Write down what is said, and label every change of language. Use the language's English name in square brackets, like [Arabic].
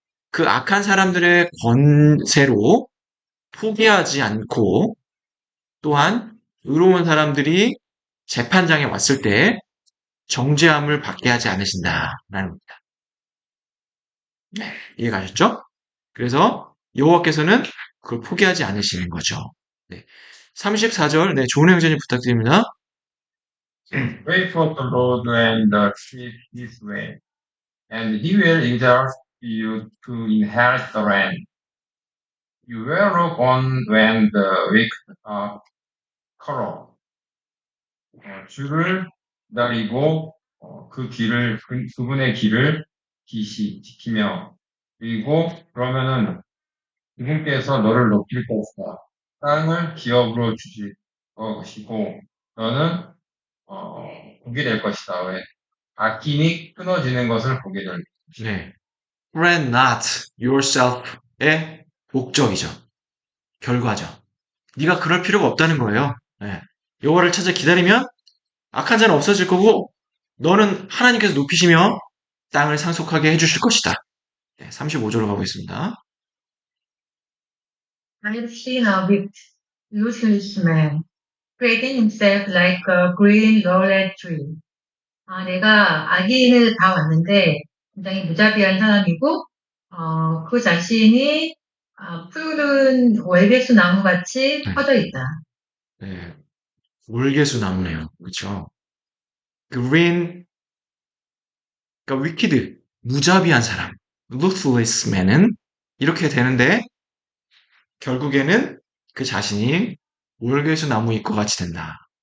[Korean] 그 악한 사람들의 권세로 포기하지 않고 또한 의로운 사람들이 재판장에 왔을 때 정죄함을 받게 하지 않으신다라는 겁니다. 네, 이해가셨죠? 그래서 여호와께서는 그걸 포기하지 않으시는 거죠. 네. 34절, 네, 좋은 행전이 부탁드립니다. [English] Wait for the Lord and keep his way, and he will exalt you to inherit the land. You will look on when the wicked are corrupt. [Korean] 주를 기다리고 그분의 길을 지키며 그리고 그러면은 그분께서 너를 높일 것이다. 땅을 기업으로 주실 것이고 너는 보게 될 것이다. 왜? 악인이 끊어지는 것을 보게 될 것이다. 네. [English] Fret not yourself의 목적이죠. [Korean] 결과죠. 네가 그럴 필요가 없다는 거예요. 네. 여호와를 찾아 기다리면 악한 자는 없어질 거고 너는 하나님께서 높이시며 땅을 상속하게 해주실 것이다. 네, 35절로 가고 있습니다. [English] I have seen a wicked, useless man, spreading himself like a green lowland tree. [Korean] 내가 악인을 봐왔는데 굉장히 무자비한 사람이고 그 자신이 푸른 월계수 나무같이 네. 퍼져 있다. 네. 월계수 나무네요. 그렇죠. green, 그러니까 wicked, 무자비한 사람, [English] ruthless man [Korean] 은 이렇게 되는데 결국에는 그 자신이 월계수 나무 잎과 같이 된다.